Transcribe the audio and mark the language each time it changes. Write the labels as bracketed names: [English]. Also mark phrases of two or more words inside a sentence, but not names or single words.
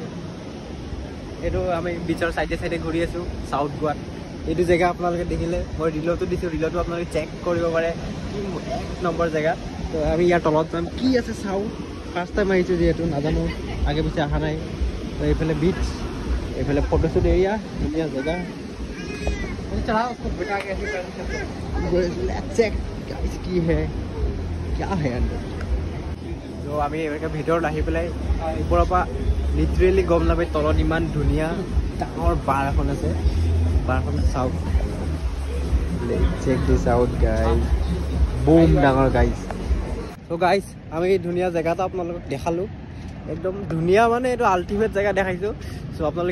[Assamese] এইটো আমি বিচৰ চাইডে ঘূৰি আছোঁ চাউথ গোৱাত এইটো জেগা আপোনালোকে দেখিলে মই ৰিলতো দিছোঁ ৰিলতো আপোনালোকে চেক কৰিব পাৰে কি 1 নম্বৰ জেগা তো আমি ইয়াৰ তলত যাম কি আছে চাওঁ [English] first time [Assamese] আহিছোঁ যিহেতু নাজানো আগে পিছে অহা নাই তো এইফালে বিচ এইফালে [English] photoshoot area [Assamese] ধুনীয়া জেগা [Hindi] चढ़ा उसको बिठा के ऐसे [English] let's check guys [Hindi] की है क्या है अंदर जो [Assamese] আমি এনেকৈ ভিতৰত আহি পেলাই ওপৰৰ পৰা লিটাৰেলি গম নাপাই তলত ইমান ধুনীয়া ডাঙৰ বাৰ এখন আছে বাৰখন চাওক [English] check this out guys [Assamese] বুম ডাঙৰ গাইজ তো গাইজ আমি ধুনীয়া জেগা এটা আপোনালোকক দেখালোঁ একদম ধুনীয়া মানে এইটো আল্টিমেট জেগা দেখাইছোঁ চ' আপোনালোকে